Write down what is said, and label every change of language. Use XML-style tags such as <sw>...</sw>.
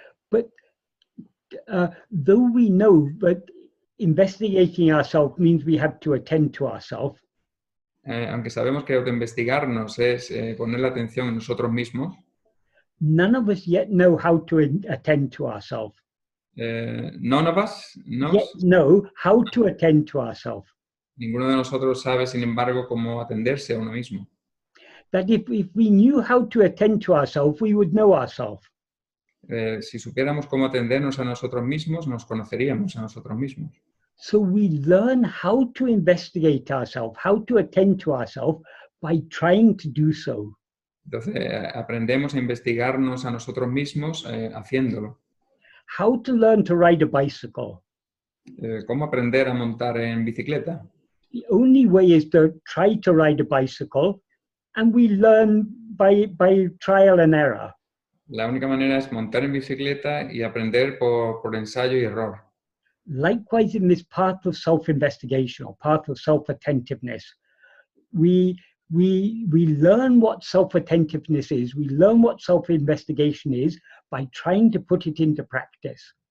<en>But though we know that investigating ourselves means we have to attend to ourselves,</en> <es>aunque sabemos que autoinvestigarnos es poner la atención en nosotros mismos,</es> <en>none of us yet know how to attend to ourselves. None of us Yet know how to attend to ourselves.</en> <es>Ninguno de nosotros sabe, sin embargo, cómo atenderse a uno mismo.</es> <en>That if we knew how to attend to ourselves, we would know ourselves.</en> <es>Si supiéramos cómo atendernos a nosotros mismos, nos conoceríamos a nosotros mismos.</es> <en>So we learn how to investigate ourselves, how to attend to ourselves by trying to do so.</en> <es>Entonces, aprendemos a investigarnos a nosotros mismos haciéndolo.</es> <en>How to learn to ride a bicycle.</en> <es>¿Cómo aprender a montar en bicicleta?</es> <en>The only way is to try to ride a bicycle, and we learn by trial and error.</en> <es>La única manera es montar en bicicleta y aprender por ensayo y error.</es> <en>Likewise, in this path of self-investigation or path of self-attentiveness, we learn what self-attentiveness is, we learn what self-investigation is by trying to put it into practice.</en>